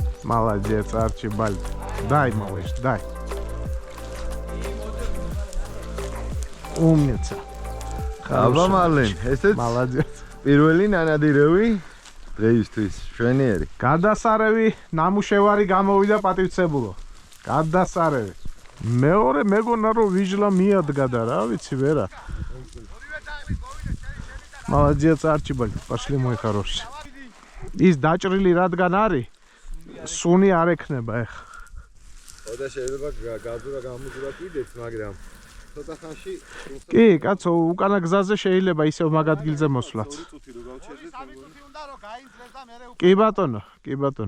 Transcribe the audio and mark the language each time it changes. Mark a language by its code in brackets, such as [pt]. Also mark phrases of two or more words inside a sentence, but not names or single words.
[ru] Молодец, Арчибальд. Дай, малыш, дай. Умница. [ka] აბა მალენ, ესეც [ru] Молодец. [ka] პირველი ნანადირევი დღეისთვის შვენიერი. გადასარევი ნამუშევარი გამოვიდა პატივცებულო. გადასარევი. მეორე მეგონა რომ ვიჟლა მიადგა და რა ვიცი ვერა. [ru] Молодец, Арчибальд. Пошли, мой хороший. [ka] ის დაჭრილი რადგან არის, სუნი არ ექნება ეხა. და შეიძლება გაძურა გამოძურა კიდეც, მაგრამ ცოტა ხანში კი, კაცო, უკანა გზაზე შეიძლება ისევ მაგ ადგილზე მოსვლაც. კი ბატონო, კი ბატონო.